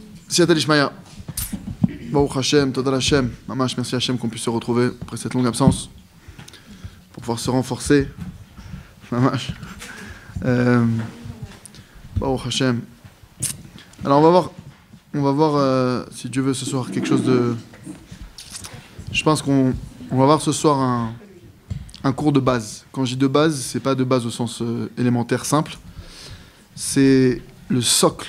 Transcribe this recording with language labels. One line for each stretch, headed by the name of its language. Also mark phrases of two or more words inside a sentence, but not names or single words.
Aramaic: סייעתא דשמיא.
Hebrew: ברוך השם, תודה השם.
French: Mamash, merci Hashem qu'on puisse se retrouver après cette longue absence pour pouvoir se renforcer.
Hebrew: ממש. ברוך השם.
French: Alors on va voir si Dieu veut ce soir quelque chose de. Je pense qu'on va voir ce soir un cours de base. Quand je dis de base, c'est pas de base au sens élémentaire simple. C'est le socle.